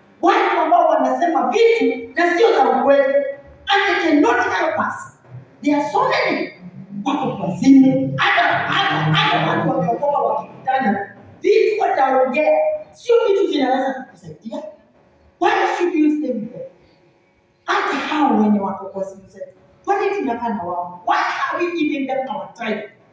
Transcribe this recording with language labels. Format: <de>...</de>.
<sw>Watu ambao wanasema vitu na sio za ukweli.</sw> <en>And they cannot help us. There are so many.</en> <sw>Wako kwa simu. Hata watu wameokoka wakikutana. Vitu wataongea. Sio vitu vinaweza kukusaidia.</sw> <en>Why should you stay with them?</en> <sw>Hata hao wenye wako kwa simu zetu. Kwa nini tunakaa na wao?</sw> <en>Why are we giving them our time?</en>